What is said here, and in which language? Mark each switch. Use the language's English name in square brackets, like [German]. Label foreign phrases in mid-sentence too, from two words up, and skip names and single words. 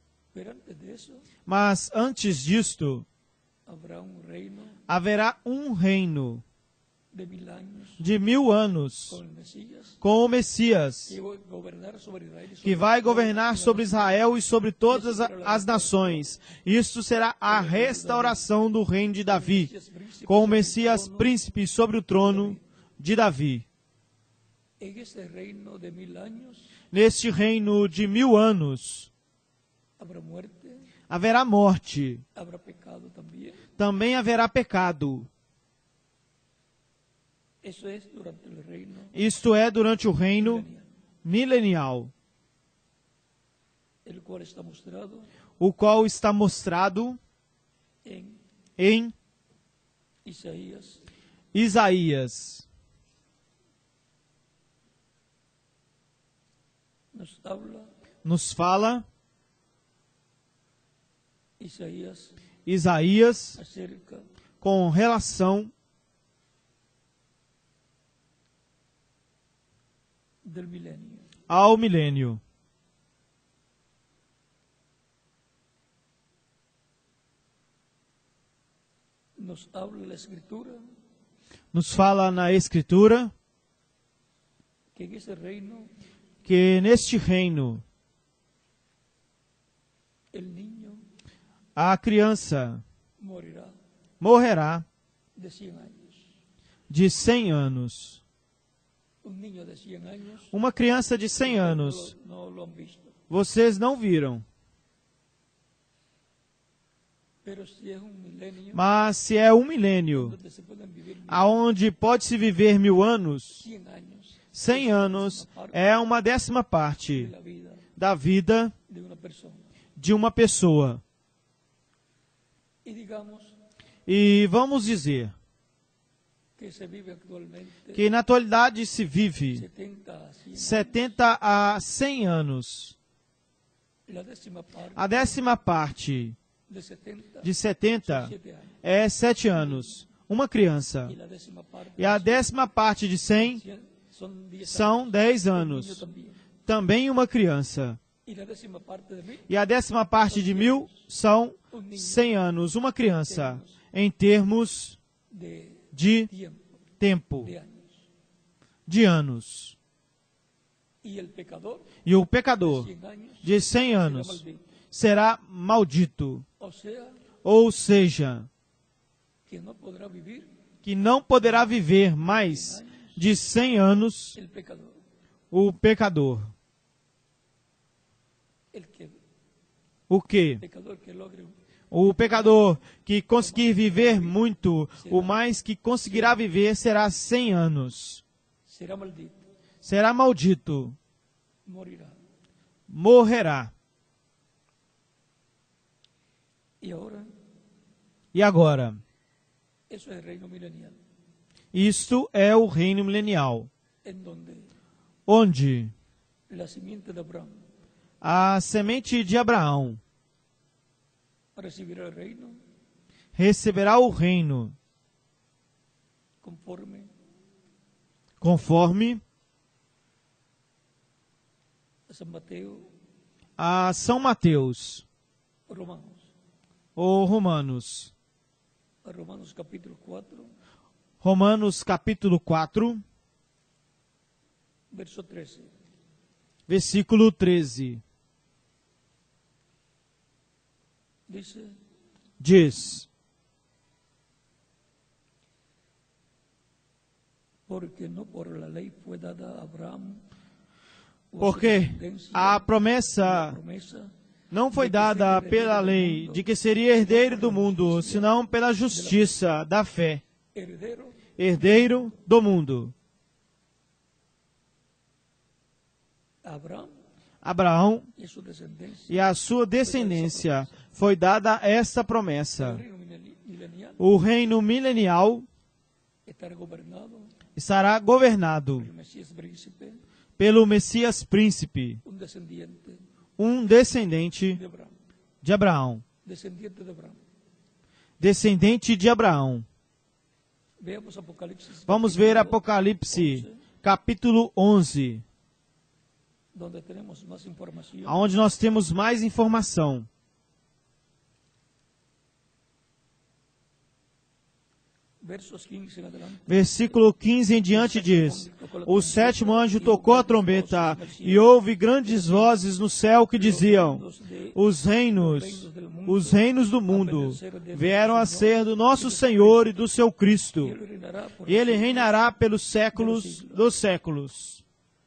[Portuguese] Mas antes disto, haverá um reino de 1000 anos com o Messias, que vai governar sobre Israel e sobre todas as nações. Isto será a restauração do reino de Davi, com o Messias príncipe sobre o trono de Davi. [Spanish] En ese reino de 1000 años [Portuguese] Neste reino de 1000 anos, [Spanish] habrá muerte, [Portuguese] haverá morte, [Spanish] habrá pecado también. [Portuguese] também haverá pecado. [Spanish] Eso es durante el reino [Portuguese] Isto é, durante o reino [Spanish] milenial, [Portuguese] milenial, [Spanish] el cual está mostrado [Portuguese] o qual está mostrado [Spanish] en [Portuguese] em [Spanish] Isaías [Portuguese] Isaías. Nos fala Isaías [Spanish] acerca [Portuguese] com relação [Spanish] del milenio. [Portuguese] ao milênio. [Spanish] Nos habla la Escritura [Portuguese] Nos fala na Escritura [Spanish] que en ese reino [Portuguese] que neste reino [Spanish] el niño [Portuguese] a criança [Spanish] morirá [Portuguese] morrerá [Spanish] de 100 años. [Portuguese] de 100 anos. [Spanish] Un niño de 100 años [Portuguese] Uma criança de 100 anos. [Spanish] no lo han visto. [Portuguese] Vocês não viram. [Spanish] Pero si es un milenio [Portuguese] Mas se é um milênio, [Spanish] donde se pueden vivir [Portuguese] aonde pode-se viver 1000 anos, [Spanish] 100 años [Portuguese] 100 anos é uma 10ª parte [Spanish] de la vida [Portuguese] da vida [Spanish] de una persona. [Portuguese] de uma pessoa. [Spanish] Y digamos [Portuguese] E vamos dizer [Spanish] que se vive actualmente [Portuguese] que na atualidade se vive [Spanish] 70 a 100 [Portuguese] 70 a 100 anos. [Spanish] La décima parte [Portuguese] A 10ª parte [Spanish] de 70 [Portuguese] de 70 [Spanish] 7 años. [Portuguese] é 7 anos. Uma criança. [Spanish] Y la décima parte [Portuguese] E a 10ª parte de 100 [Spanish] son 10 [Portuguese] são 10 [Spanish] años. El niño [Portuguese] anos. [Spanish] también. [Portuguese] Também uma criança. [Spanish] Y la décima parte de 1000 [Portuguese] E a 10ª parte de 1000 são 100 anos. Uma criança. Em termos [Spanish] de [Portuguese] de [Spanish] tiempo, [Portuguese] tempo, [Spanish] de años. [Portuguese] de anos. [Spanish] Y el pecador [Portuguese] E o pecador [Spanish] 100 años [Portuguese] de 100 [Spanish] será [Portuguese] anos [Spanish] maldito. [Portuguese] será maldito. [Spanish] O sea, [Portuguese] Ou seja, [Spanish] que no podrá vivir [Portuguese] que não poderá viver mais de 100 anos [Spanish] el pecador. [Portuguese] o pecador. [Spanish] El que, [Portuguese] O quê? [Spanish] pecador que logre [Portuguese] O pecador que conseguir viver muito, o mais que conseguirá viver será 100 anos. [Spanish] será maldito, [Portuguese] Será maldito, [Spanish] morirá. [Portuguese] morrerá. [Spanish] Y ahora, [Portuguese] E agora? [Spanish] eso es el reino milenial, [Portuguese] Isto é o reino milenial, [Spanish] en donde [Portuguese] onde [Spanish] la simiente de Abraham [Portuguese] a semente de Abraão [Spanish] recibirá el reino [Portuguese] receberá o reino conforme [Spanish] a San Mateo, [Portuguese] a São Mateus [Spanish] Romanos, [Portuguese] ou Romanos. [Spanish] a Romanos capítulo 4, [Portuguese] Romanos capítulo 4, [Spanish] verso 13. [Portuguese] versículo 13. Diz: [Spanish] Porque no por la ley fue dada a Abraham o a su [Portuguese] porque [Spanish] descendencia [Portuguese] a [Spanish] la [Portuguese] promessa [Spanish] promesa [Portuguese] não foi dada pela lei de que seria herdeiro do mundo, senão pela justiça da fé, [Spanish] heredero [Portuguese] herdeiro do mundo. [Spanish] a Abraham [Portuguese] Abraão [Spanish] y a su descendencia. [Portuguese] e a sua descendência foi dada esta [Spanish] El [Portuguese] promessa. [Spanish] reino milenial [Portuguese] O reino milenial [Spanish] estará gobernado [Portuguese] estará governado [Spanish] por el Mesías príncipe, [Portuguese] pelo Messias príncipe, [Spanish] un descendiente [Portuguese] de Abraão. [Spanish] descendiente de Abraham. [Portuguese] Descendente de Abraão. [Spanish] Veamos Apocalipsis. [Portuguese] Vamos ver [Spanish] capítulo [Portuguese] Apocalipse, [Spanish] 11, [Portuguese] capítulo 11, [Spanish] donde tenemos más información. [Portuguese] onde nós temos mais informação. [Spanish] Versos 15 en adelante. [Portuguese] Versículo 15 em diante diz: O sétimo anjo tocou a trombeta e houve grandes vozes no céu que diziam: os reinos do mundo vieram a ser do nosso Senhor e do seu Cristo, [Spanish] Él reinará por [Portuguese] e ele reinará pelos séculos dos séculos.